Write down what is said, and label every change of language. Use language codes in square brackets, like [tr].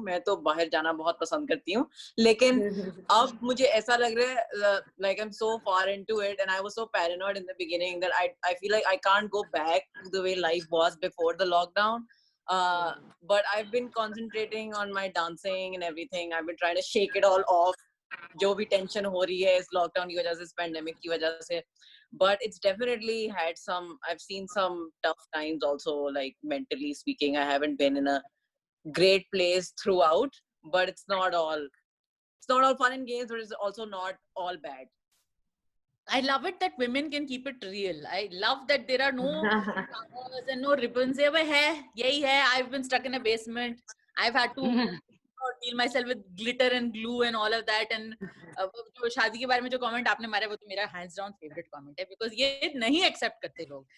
[hi] मैं तो बाहर जाना बहुत पसंद करती हूँ, लेकिन अब मुझे ऐसा लग रहा है [en] like I'm so far into it and I was so paranoid in the beginning that I feel like I can't go back to the way life was before the lockdown. But I've been concentrating on my dancing and everything. I've been trying to shake it all off. [hi] जो भी tension हो रही है इस lockdown की वजह से, इस pandemic की वजह से. [en] But it's definitely had some, I've seen some tough times also, like mentally speaking. I haven't been in a great place throughout, but it's not all fun and games, but it's also not all bad. I love it that women can keep it real. I love that there are no flowers and no ribbons. [hi] ये वह है, यही है. [en] I've been stuck in a basement. I've had to deal myself with glitter and glue and all of that. [hi] And जो शादी के बारे में जो comment आपने मारा वो तो मेरा [en] hands down favorite comment [hi] है, because ये नहीं accept करते लोग.